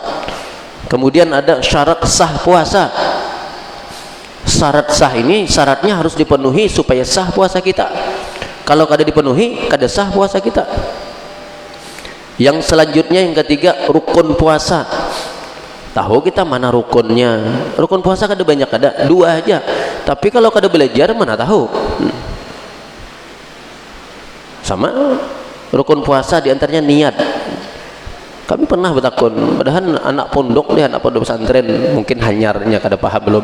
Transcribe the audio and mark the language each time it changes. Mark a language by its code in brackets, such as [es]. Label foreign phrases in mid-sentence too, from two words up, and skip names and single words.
[id] Kemudian ada syarat sah puasa. Syarat sah ini syaratnya harus dipenuhi supaya sah puasa kita. Kalau kada dipenuhi, kada sah puasa kita. Yang selanjutnya yang ketiga, rukun puasa. Tahu kita mana rukunnya? Rukun puasa kada banyak, ada 2 aja. Tapi kalau kada belajar mana tahu. Sama rukun puasa diantaranya niat. [bjn] Kami pernah bertakun, padahal anak pondok nih, anak pondok pesantren, mungkin hanyarnya kada paham belum.